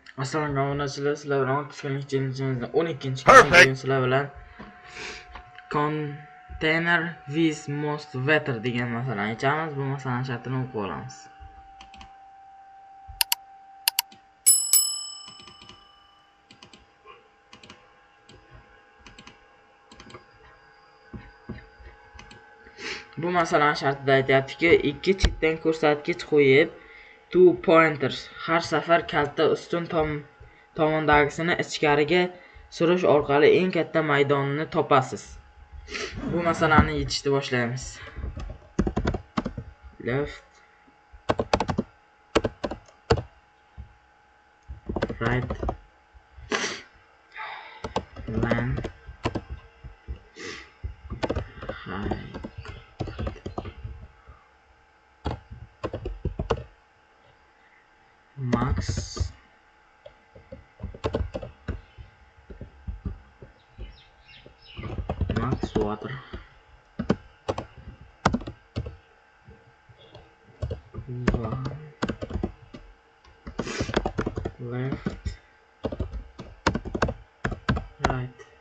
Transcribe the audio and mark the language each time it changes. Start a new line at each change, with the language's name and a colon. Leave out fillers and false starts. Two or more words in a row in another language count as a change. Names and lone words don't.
Uzbek: Assalomu obunachilar, sizlar bilan tushkunlik challenge 12-chi sizlar bilan
English: container with most water
Uzbek: degan masalani yechamiz. Bu masalani shartini o'qib olamiz. Bu masalani shartida aytayaptiki, ikki chetdan ko'rsatkich qo'yib 2 pointers har safar kalta ustun tomondagisini ichkariga surish orqali eng katta maydonni topasiz. Bu masalani yechishni boshlaymiz.
English: Left, right, line, high, max, water, left, right.